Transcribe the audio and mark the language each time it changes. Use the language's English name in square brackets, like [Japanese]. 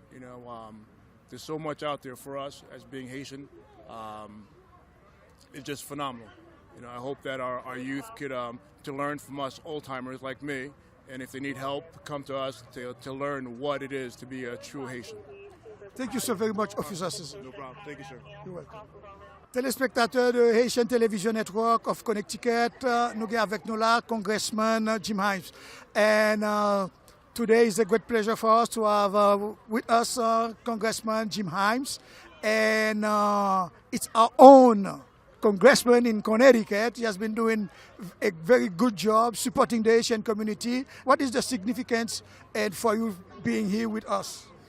[English] You know, there's so much out there for us as being Haitian. It's just phenomenal. You know, I hope that our youth could to learn from us old-timers like me, and if they need help, come to us to learn what it is to be a true Haitian. Thank you so very much, Officer César. No problem. Thank you, sir. You're welcome. [French] Téléspectateurs de Haitian Television Network of Connecticut, nous avons avec nous là Congressman Jim Himes. [English] And today is a great pleasure for us to have with us Congressman Jim Himes. And it's our own congressman in Connecticut. He has been doing a very good job supporting the Haitian community. What is the significance and for you being here with us?